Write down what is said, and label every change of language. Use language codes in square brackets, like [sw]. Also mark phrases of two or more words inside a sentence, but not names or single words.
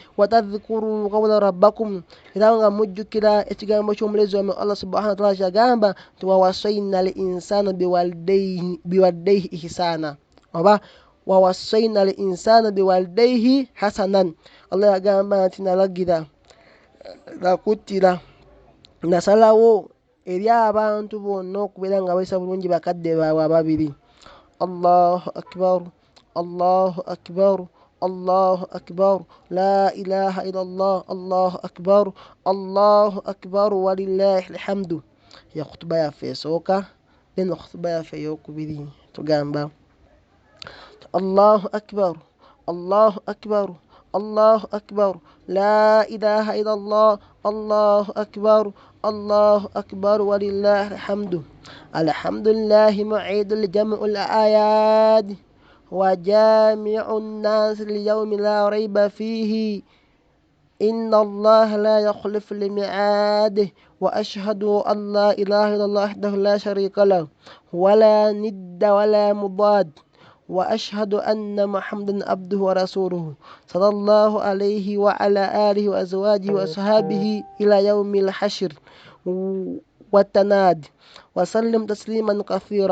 [ar] واذكروا قول ربكم [lg] era nga mujjukira ekigambo ky'omulezi wammwe [ar] الله سبحانه وتعالى [lg] kyagamba nti [ar] ووصينا الإنسان بوالديه إحسانا oba ووصينا الإنسان بوالديه حسنا. [lg] Allah yagamba nti nalagira nakutira nasalawo eri abantu bonna okubeera nga bayisa bulungi bakadde baabwe ababiri. [ar] الله أكبر الله أكبر الله أكبر لا إله إلا الله الله أكبر الله أكبر ولله الحمد. [lg] Ya khutuba yaffe esooka then khutuba yaffe ey'okubiri tugamba [ar] الله أكبر الله أكبر الله أكبر لا إله إلا الله الله أكبر الله أكبر ولله الحمد. الحمد لله معيد الجمع الأعياد وجامع الناس ليوم لا ريب فيه إن الله لا يخلف الميعاد. وأشهد أن لا إله إلا الله وحده لا شريك له ولا ند ولا مضاد وأشهد أن محمدا عبده ورسوله صلى الله عليه وعلى آله وأزواجه وأصحابه إلى يوم الحشر والتناد وسلم تسليما كثيرا.